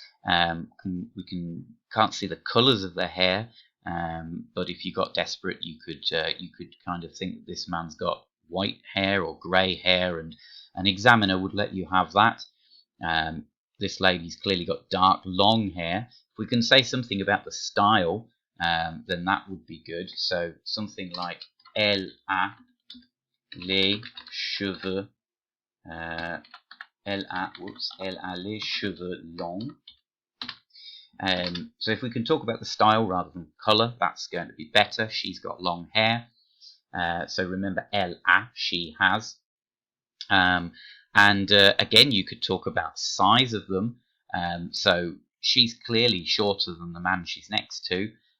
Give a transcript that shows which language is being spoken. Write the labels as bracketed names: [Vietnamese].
[English] We can't see the colours of their hair, but if you got desperate, you could kind of think that this man's got white hair or grey hair, and an examiner would let you have that. This lady's clearly got dark, long hair. If we can say something about the style, then that would be good. So something like [French] elle a les cheveux. Elle a les cheveux longs. [English] So if we can talk about the style rather than colour, that's going to be better. She's got long hair. So remember, [French] elle a, [English] she has. And again, you could talk about size of them. So she's clearly shorter than the man she's next to.